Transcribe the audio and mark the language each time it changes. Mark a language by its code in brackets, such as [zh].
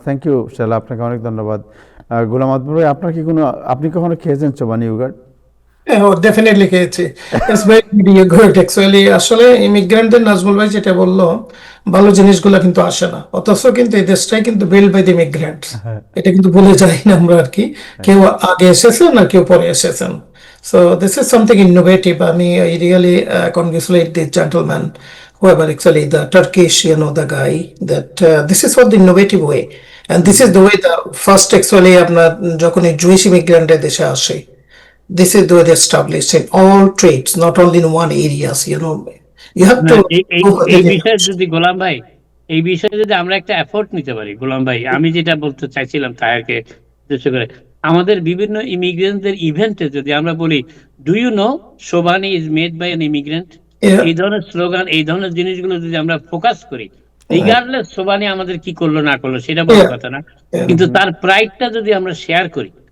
[en] Thank you, [bn] Shaila, আপনাকে অনেক ধন্যবাদ। গোলাম আকবর ভাই, আপনি কখনো খেয়েছেন চোবানি ইয়োগার্ট? [en] definitely [bn] খেয়েছি। [en] It's very good actually. [bn] আসলে ইমিগ্রেন্টদের নাজমুল ভাই যেটা বললো, ভালো জিনিসগুলো কিন্তু আসে না, অথচ কিন্তু এই দেশটাই কিন্তু [en] Build by the immigrants. [bn] এটা কিন্তু ভুলে যাই না আমরা আর কি, কেউ আগে এসেছেন আর কেউ পরে এসেছেন। [en] So this is something innovative. I mean, I really congratulate this gentleman whoever actually the Turkish, the guy that this is what the innovative way, and this is the way the first actually [bn] আপনার যখন এই Jewish immigrant দেশে আসে, [en] this is the way they established in all trades, not only in one areas. You have to [bn] এই বিষয়ে যদি গোলাম ভাই, এই বিষয়ে যদি আমরা একটা এফোর্ট নিতে পারি গোলাম ভাই, আমি যেটা বলতে চাইছিলাম তায়ারকে উদ্দেশ্য করে, আমাদের বিভিন্ন ইমিগ্রেন্টদের ইভেন্টে যদি আমরা বলি [en] do you know Chobani is made by an immigrant, [bn] এই ধরনের স্লোগান, এই ধরনের জিনিসগুলো যদি আমরা ফোকাস করি, রিগার্ডলেস শোভানি আমাদের কি করলো না করলো সেটা বড় কথা না, কিন্তু তার প্রাইডটা যদি আমরা শেয়ার করি